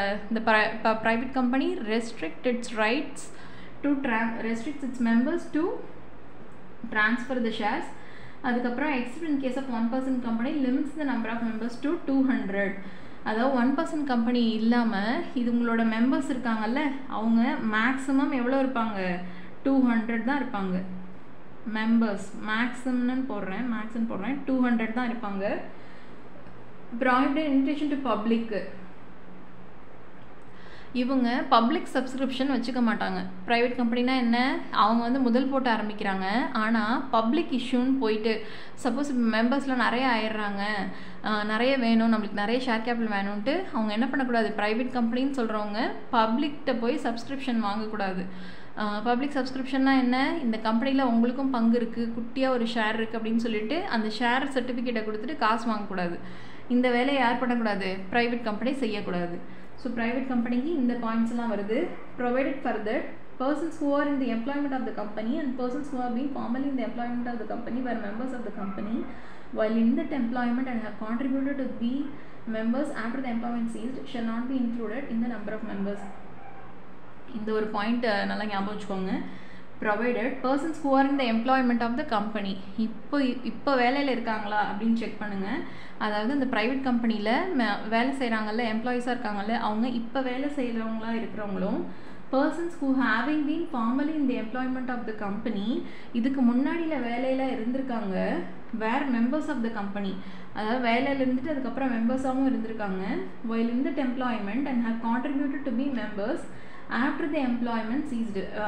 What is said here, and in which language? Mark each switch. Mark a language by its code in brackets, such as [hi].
[ta] இந்த private company [en] Restrict its rights to restricts its members to transfer the shares. [ta] அதுக்கப்புறம் [en] except in case of 1% company limits the number of members to 200. [ta] அதாவது 1% company இல்லாமல் இது உங்களோட members இருக்காங்கல்ல, அவங்க maximum எவ்வளோ இருப்பாங்க, 200 தான் இருப்பாங்க. மெம்பர்ஸ் மேக்ஸிமம்னு போடுறேன் 200 தான் இருப்பாங்க. [en] prohibited invitation to public. [ta] இவங்க பப்ளிக் சப்ஸ்கிரிப்ஷன் வச்சுக்க மாட்டாங்க. ப்ரைவேட் கம்பெனினா என்ன, அவங்க வந்து முதல் போட்டு ஆரம்பிக்கிறாங்க. ஆனால் பப்ளிக் இஷ்யூன்னு போயிட்டு சப்போஸ் மெம்பர்ஸில் நிறைய ஆயிடுறாங்க, நிறைய வேணும், நம்மளுக்கு நிறைய ஷேர் கேபிட்டல் வேணும்ன்ட்டு அவங்க என்ன பண்ணக்கூடாது, ப்ரைவேட் கம்பெனின்னு சொல்கிறவங்க பப்ளிக்கிட்ட போய் சப்ஸ்கிரிப்ஷன் வாங்கக்கூடாது. பப்ளிக் சப்ஸ்கிரிப்ஷன்னா என்ன, இந்த கம்பெனியில் உங்களுக்கும் பங்கு இருக்குது, குட்டியாக ஒரு ஷேர் இருக்குது அப்படின்னு சொல்லிட்டு அந்த ஷேர் சர்டிஃபிகேட்டை கொடுத்துட்டு காசு வாங்கக்கூடாது. இந்த வேலையை யார் பண்ணக்கூடாது, ப்ரைவேட் கம்பெனி செய்யக்கூடாது. ஸோ ப்ரைவேட் கம்பெனிக்கு இந்த பாயிண்ட்ஸ்லாம் வருது. [en] Provided for that persons who are in the employment of the company and persons who are being formally in the employment of the company were members of the company while in that employment and have contributed to be members after the employment ceased shall not be included in the number of members. [ta] இந்த ஒரு point நல்லா ஞாபகம் வச்சுக்கோங்க. [en] provided persons who are in the employment of the company, [ta] இப்போ வேலையில் இருக்காங்களா அப்படின்னு check பண்ணுங்கள். அதாவது இந்த ப்ரைவேட் கம்பெனியில் வேலை செய்கிறாங்கல்ல, எம்ப்ளாயீஸாக இருக்காங்கல்ல, அவங்க இப்போ வேலை செய்கிறவங்களா இருக்கிறவங்களும் [en] persons who having been formally in the employment of the company, [ta] இதுக்கு முன்னாடியில் வேலையில் இருந்திருக்காங்க, [en] where members of the company, [ta] அதாவது வேலையில் இருந்துட்டு அதுக்கப்புறம் மெம்பர்ஸாகவும் இருந்திருக்காங்க, [en] while in that employment and have contributed to be members after the employment ceased.